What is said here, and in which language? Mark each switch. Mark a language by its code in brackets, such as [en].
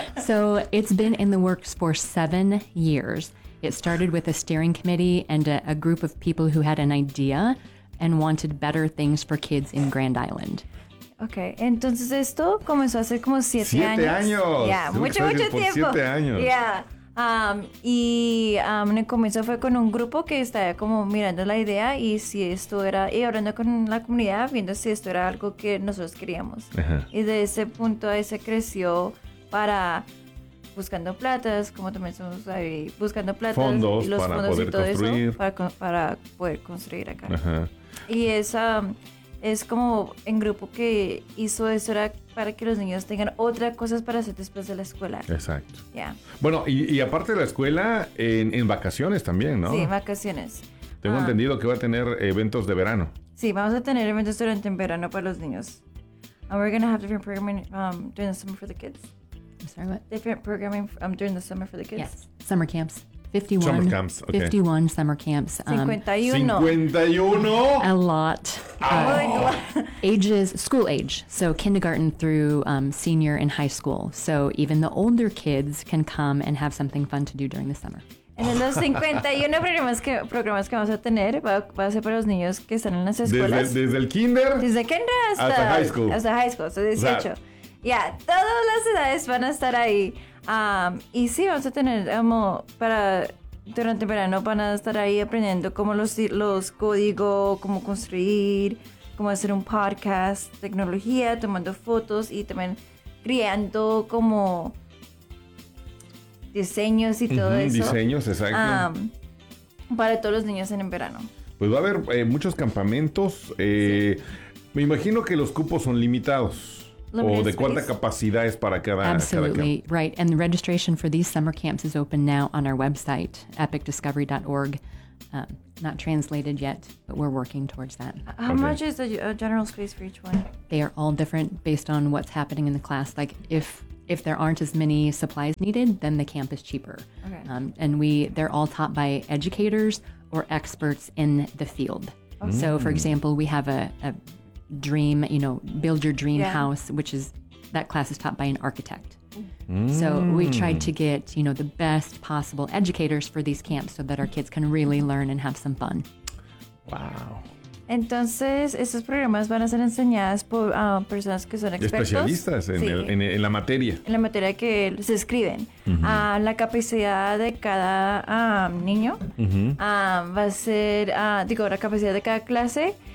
[en] So it's been in the works for 7 years. It started with a steering committee and a group of people who had an idea and wanted better things for kids in Grand Island. [es] Okay, entonces esto comenzó hace como siete años. [en] Yeah, [es] mucho tiempo. Siete años. [en] Yeah. [es] Y comenzó fue con un grupo que estaba como mirando la idea y si esto era, y hablando con la comunidad, viendo si esto era algo que nosotros queríamos. Uh-huh. Y de ese punto ahí se creció para buscando platas, como también somos ahí, buscando platas. Fondos y los para fondos poder y todo construir. Eso para poder construir acá. Uh-huh. Y esa... Es como en grupo que hizo eso era para que los niños tengan otras cosas para hacer después de la escuela. Exacto. [en] Ya. Yeah. [es] Bueno, y aparte de la escuela, en vacaciones también, ¿no? Sí, vacaciones. Tengo entendido que va a tener eventos de verano. Sí, vamos a tener eventos durante el verano para los niños. [en] And we're going to have different programming during the summer for the kids. I'm sorry, what? Different programming during the summer for the kids. Yes, summer camps. 51. Summer camps, okay. 51 summer camps. 51? A lot. Ages, school age. So kindergarten through senior in high school. So even the older kids can come and have something fun to do during the summer. [es] En los 51 programas que vamos a tener, va a ser para los niños que están en las escuelas. Desde el kinder. Desde kinder hasta [en] high school. Hasta high school, so 18. [es] Yeah, todas las edades van a estar ahí. Y sí, vamos a tener como para durante el verano van a estar ahí aprendiendo cómo los códigos, cómo construir, cómo hacer un podcast, tecnología, tomando fotos y también creando como diseños y todo eso. Diseños, exacto. Para todos los niños en el verano. Pues va a haber muchos campamentos. Sí. Me imagino que los cupos son limitados. ¿O de cuánta capacidad es para cada [en] camp? Absolutely, right. And the registration for these summer camps is open now on our website, epicdiscovery.org. Not translated yet, but we're working towards that. How much is the general space for each one? They are all different based on what's happening in the class. Like if there aren't as many supplies needed, then the camp is cheaper. Okay. And they're all taught by educators or experts in the field. Okay. So, for example, we have a dream, you know, build your dream house, which is, that class is taught by an architect. So we tried to get, you know, the best possible educators for these camps so that our kids can really learn and have some fun. Wow. [es] Entonces, estos programas van a ser enseñados por personas que son expertos. Especialistas en la materia. En la materia que se escriben. Uh-huh. La capacidad de cada niño va a ser, la capacidad de cada clase.